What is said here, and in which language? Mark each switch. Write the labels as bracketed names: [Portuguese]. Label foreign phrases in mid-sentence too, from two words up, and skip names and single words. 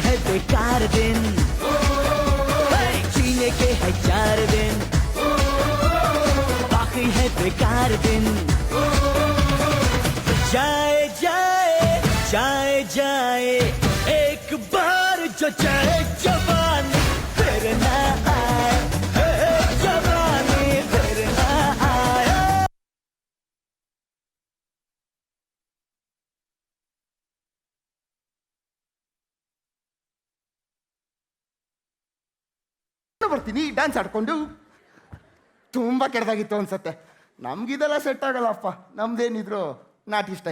[Hindi] बेकार दिन, जीने के है 4 दिन, बाकी है बेकार दिन। जाए जाए जाए जाए एक बार जो जाए जवानी फिर ना आए, जवानी फिर ना आए। [Kannada] ಬರ್ತೀನಿ ಡ್ಯಾನ್ಸ್ ಆಡ್ಕೊಂಡು. ತುಂಬ ಕೆಟ್ಟದಾಗಿತ್ತು ಅನ್ಸತ್ತೆ. ನಮ್ಗಿದೆಲ್ಲ ಸೆಟ್ ಆಗಲ್ಲಪ್ಪ, ನಮ್ದೇನಿದ್ರು ನಾಟಿ ಸ್ಟೈಲ್.